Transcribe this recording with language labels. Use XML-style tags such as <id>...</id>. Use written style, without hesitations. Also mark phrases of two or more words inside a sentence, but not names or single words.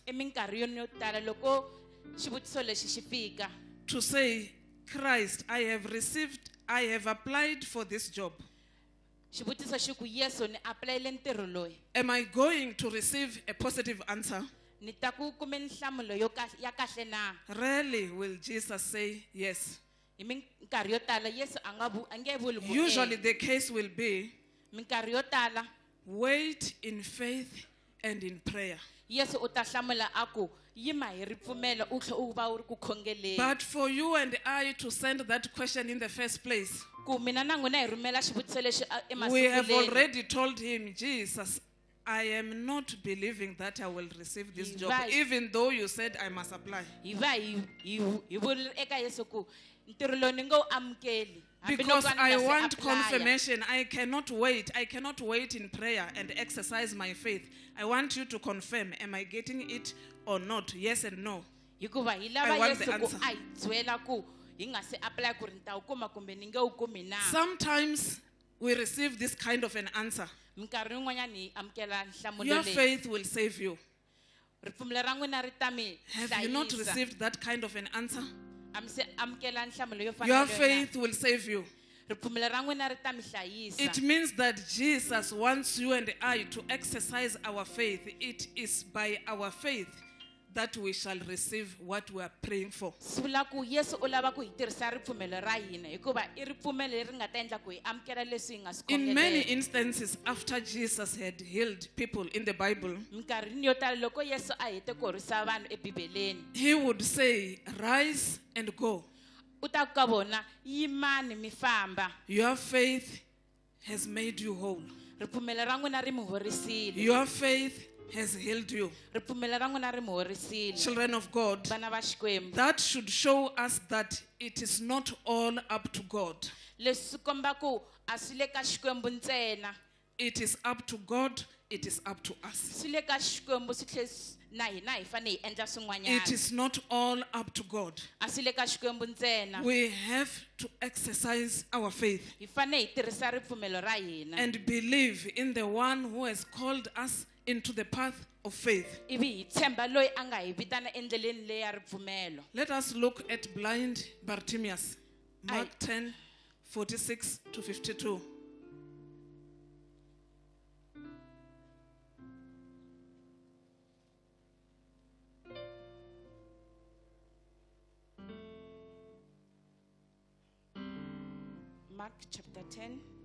<ts>Eminkarhini yo tala loko xivutiso lexi xi fika,</ts> <en>to say, Christ, I have applied for this job.</en> <ts>xivutiso xi ku Yesu ni aplayile ntirho loyi.</ts> <en>Am I going to receive a positive answer?</en> <ts>Ni ta ku kume nhlamulo ya kahle na.</ts> <en>Rarely will Jesus say yes.</en> <ts>Hi minkarhi yo tala Yesu a nge vuli ku</ts> <en>Usually the case will be,</en> <ts>minkarhi yo tala</ts> <en>wait in faith and in prayer.</en> <ts>Yesu u ta hlamula a ku yima hi ripfumelo u tlhe u va u ri ku khongeleni.</ts> <en>But for you and I to send that question in the first place,</en> <ts>Ku mina na n'wina hi rhumela xivutiso lexi</ts> <en>we have</en> <ts>emasunguleni.</ts> <en>already told him, Jesus, I am not believing that I will receive this job, Right. even though you said I must apply.</en> <ts>Hi va hi vulile eka Yesu ku ntirho lowu ni ngo amukeli. Hambi</ts> <en>Because</en> <ts>loko ni</ts> <en>I</en> <ts>nga se</ts> <en>want</en> <ts>apply.</ts> <en>confirmation. I cannot wait. I cannot wait in prayer and exercise my faith. I want you to confirm, am I getting it or not? Yes and no.</en> <ts>Hikuva hi</ts> <en>I</en> <ts>lava</ts> <en>want the</en> <ts>Yesu ku</ts> <en>answer.</en> <ts>a hi byela ku hi nga se apply ku ri ni ta wu kuma kumbe ni nge wu kumi na.</ts> <en>Sometimes we receive this kind of an answer.</en> <ts>Minkarhi yin'wanyani hi amukela nhlamulo</ts> <en>Your</en> <ts>leyi.</ts> <en>faith will save you.</en> <ts>Ripfumelo ra n'wina ri ta mi</ts> <en>Have you not</en> <ts>hlayisa.</ts> <en>received that kind of an answer?</en> <ts>A mi se amukela nhlamulo yo fana</ts> <en>Your</en> <ts>na leyo na?</ts> <en>faith will save you.</en> <ts>Ripfumelo ra n'wina ri ta mi hlayisa.</ts> <en>It means that Jesus wants you and I to exercise our faith. It is by our faith that we shall receive what we are praying for.</en> <ts>Swi vula ku Yesu u lava ku hi tirhisa ripfumelo ra hina hikuva i ripfumelo leri nga ta endla ku hi amukela leswi hi nga swi</ts> <en>In many</en> <ts>khongelela.</ts> <en>instances, after Jesus had healed people in the Bible,</en> <ts>Minkarhini yo tala loko Yesu a hete ku horisa vanhu ebibeleni,</ts> <en>he would say, rise and go.</en> <ts>u ta ku ka vona yimani mi famba.</ts> <en>Your faith has made you whole.</en> <ts>Ripfumelo ra n'wina ri mi horisile.</ts> <en>Your faith has healed you.</en> <ts>Ripfumelo ra n'wina ri mi horisile.</ts> <en>Children of God,</en> <ts>Vana va Xikwembu.</ts> <en>that should show us that it is not all up to God.</en> <ts>Leswi swi komba ku a swi le ka Xikwembu ntsena.</ts> <en>it is up to God, it is up to us.</en> <ts>Swi le ka Xikwembu swi tlhe na hina hi fane hi endla</ts> <en>It</en> <ts>swin'wanyana.</ts> <en>is not all up to God.</en> <ts>A swi le ka Xikwembu ntsena.</ts> <en>We have to exercise our faith</en> <ts>Hi fane hi tirhisa ripfumelo ra hina.</ts> <en>and believe in the one who has called us into the path of faith.</en> <ts>Ivi hi tshemba loyi a nga hi vitana endleleni leyi ya ripfumelo.</ts> <en>Let us look at blind Bartimaeus. Mark Aye. 10, 46 to 52. Mark chapter 10,</en>